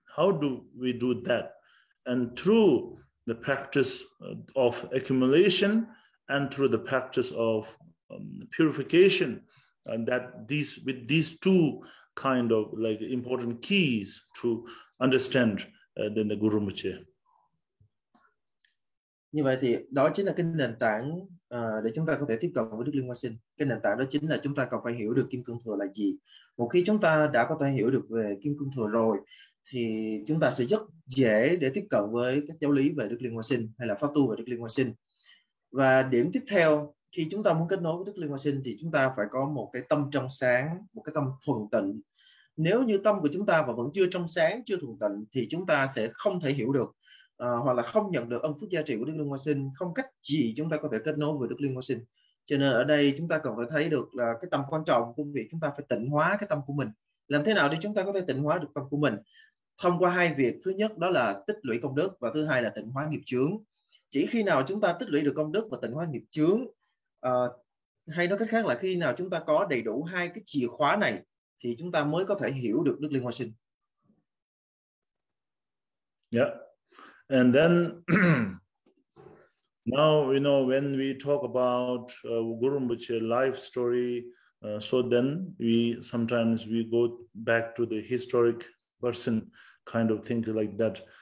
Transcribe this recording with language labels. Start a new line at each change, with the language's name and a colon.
English: How do we do that? And through the practice of accumulation and through the practice of purification, and that with these two kind of like important keys to understand the Guru Rinpoche.
Vietnamese: Như vậy thì đó chính là cái nền tảng để chúng ta có thể tiếp cận với Đức Liên Hoa Sinh. Cái nền tảng đó chính là chúng ta cần phải hiểu được kim cương thừa là gì. Một khi chúng ta đã có thể hiểu được về kim cương thừa rồi thì chúng ta sẽ rất dễ để tiếp cận với các giáo lý về Đức Liên Hoa Sinh hay là pháp tu về Đức Liên Hoa Sinh. Và điểm tiếp theo, khi chúng ta muốn kết nối với Đức Liên Hoa Sinh thì chúng ta phải có một cái tâm trong sáng, một cái tâm thuần tịnh. Nếu như tâm của chúng ta vẫn chưa trong sáng, chưa thuần tịnh thì chúng ta sẽ không thể hiểu được hoặc là không nhận được ân phước giá trị của Đức Liên Hoa Sinh, không cách gì chúng ta có thể kết nối với Đức Liên Hoa Sinh. Cho nên ở đây chúng ta cần phải thấy được là cái tầm quan trọng của việc chúng ta phải tịnh hóa cái tâm của mình. Làm thế nào để chúng ta có thể tịnh hóa được tâm của mình? Thông qua hai việc. Thứ nhất đó là tích lũy công đức, và thứ hai là tịnh hóa nghiệp chướng. Chỉ khi nào chúng ta tích lũy được công đức và tịnh hóa nghiệp chướng, hay nói cách khác là khi nào chúng ta có đầy đủ hai cái chìa khóa này thì chúng ta mới có thể hiểu được Đức Liên Hoa Sinh. Yeah.
English: And then now, when we talk about Guru Rinpoche life story, so then sometimes we go back to the historic person kind of thing like that.